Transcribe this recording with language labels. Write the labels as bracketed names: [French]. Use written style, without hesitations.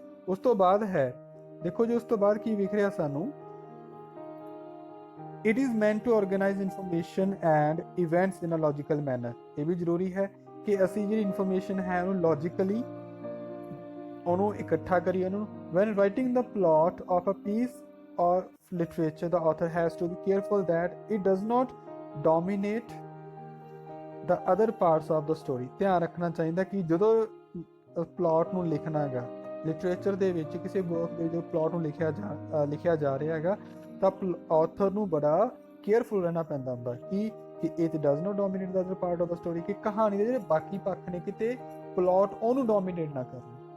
[Punjabi] ਉਸ ਤੋਂ ਬਾਅਦ ਹੈ, ਦੇਖੋ ਜੀ ਉਸ ਤੋਂ ਬਾਅਦ ਕੀ ਵਿਖ ਰਿਹਾ ਸਾਨੂੰ? [English] It is meant to organize information and events in a logical manner. [Punjabi] ਇਹ ਵੀ ਜ਼ਰੂਰੀ ਹੈ ਕਿ ਅਸੀਂ ਜਿਹੜੀ ਇਨਫੋਰਮੇਸ਼ਨ ਹੈ ਉਹਨੂੰ ਲੌਜੀਕਲੀ ਉਹਨੂੰ ਇਕੱਠਾ ਕਰੀਏ ਉਹਨੂੰ। [English] when writing the plot of a piece or literature the author has to be careful that it does not dominate the other parts of the story। [Punjabi] ਧਿਆਨ ਰੱਖਣਾ ਚਾਹੀਦਾ ਕਿ ਜਦੋਂ ਪਲਾਟ ਨੂੰ ਲਿਖਣਾ ਹੈਗਾ ਲਿਟਰੇਚਰ ਦੇ ਵਿੱਚ, ਕਿਸੇ ਵਰਕ ਦੇ ਜੋ ਪਲਾਟ ਨੂੰ ਲਿਖਿਆ ਜਾ ਰਿਹਾ ਹੈਗਾ, ਤਾਂ ਆਥਰ ਨੂੰ ਬੜਾ ਕੇਅਰਫੁਲ ਰਹਿਣਾ ਪੈਂਦਾ ਹੁੰਦਾ ਕਿ [English] it does not dominate the other part of the story, [Punjabi] ਕਿ ਕਹਾਣੀ ਦੇ ਜਿਹੜੇ ਬਾਕੀ ਪੱਖ ਨੇ ਕਿਤੇ ਪਲਾਟ ਉਹਨੂੰ ਡੋਮੀਨੇਟ ਨਾ ਕਰਨ।